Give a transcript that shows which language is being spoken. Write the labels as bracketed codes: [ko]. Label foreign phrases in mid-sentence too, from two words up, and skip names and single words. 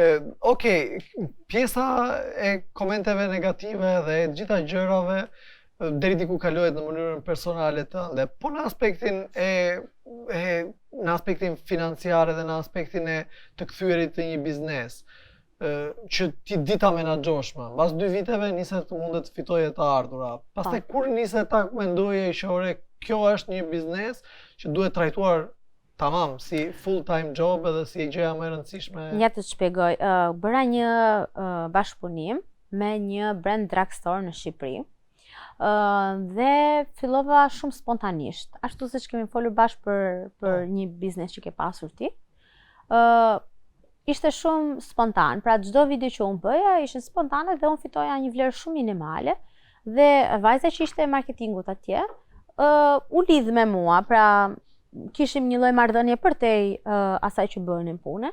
[sq] Okej, pjesa e komenteve negative dhe e gjitha gjërave deri diku kalohet në mënyrën personale tënde, po në aspektin në aspektin financiar dhe në aspektin e të kthyerit të një biznes. Që ti di ta menaxhosh më. Mbas 2 viteve niset mundet të fitoje të ardhura. Pastaj kur niset ta mendoje që ore kjo është një biznes që duhet trajtuar tamam si [en] full time job [sq] edhe si gjëja më e rëndësishme. Ja të shpjegoj, bëra një bashkëpunim me një [en] brand drugstore [sq] në Shqipëri. Dhe fillova shumë spontanisht, ashtu siç kemi folur bashkë për një biznes që ke pasur ti. Ishte shumë spontan, pra çdo video që unë bëja ishin spontane dhe unë fitoja një vlerë shumë minimale dhe vajza që ishte e marketingut atje u lidh me mua, pra kishim një lloj marrëdhënie përtej asaj që bënim punë.